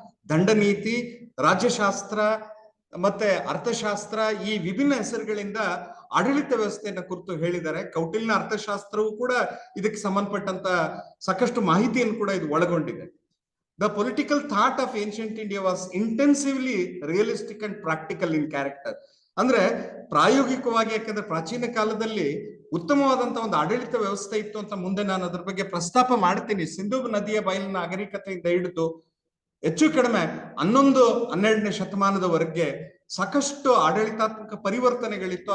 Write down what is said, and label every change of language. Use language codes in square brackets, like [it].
[kn] ದಂಡನೀತಿ, ರಾಜ್ಯಶಾಸ್ತ್ರ ಮತ್ತೆ ಅರ್ಥಶಾಸ್ತ್ರ, ಈ ವಿಭಿನ್ನ ಹೆಸರುಗಳಿಂದ ಆಡಳಿತ ವ್ಯವಸ್ಥೆಯನ್ನ ಕುರಿತು ಹೇಳಿದ್ದಾರೆ. ಕೌಟಿಲ್ಯನ ಅರ್ಥಶಾಸ್ತ್ರವು ಕೂಡ ಇದಕ್ಕೆ ಸಂಬಂಧಪಟ್ಟಂತ ಸಾಕಷ್ಟು ಮಾಹಿತಿಯನ್ನು ಕೂಡ ಇದು ಒಳಗೊಂಡಿದೆ. [en] The political thought of ancient India was intensively realistic and practical in character. [kn] ಅಂದ್ರೆ ಪ್ರಾಯೋಗಿಕವಾಗಿ, ಯಾಕಂದ್ರೆ ಪ್ರಾಚೀನ ಕಾಲದಲ್ಲಿ ಉತ್ತಮವಾದಂತ ಒಂದು ಆಡಳಿತ ವ್ಯವಸ್ಥೆ ಇತ್ತು ಅಂತ ಮುಂದೆ ನಾನು ಅದ್ರ ಬಗ್ಗೆ ಪ್ರಸ್ತಾಪ ಮಾಡ್ತೀನಿ. ಸಿಂಧೂ ನದಿಯ ಬಯಲಿನ ನಾಗರಿಕತೆಯಿಂದ ಹಿಡಿದು ಹೆಚ್ಚು ಕಡಿಮೆ 11-12ನೇ ಶತಮಾನದವರೆಗೆ ಸಾಕಷ್ಟು ಆಡಳಿತಾತ್ಮಕ ಪರಿವರ್ತನೆಗಳಿತ್ತು.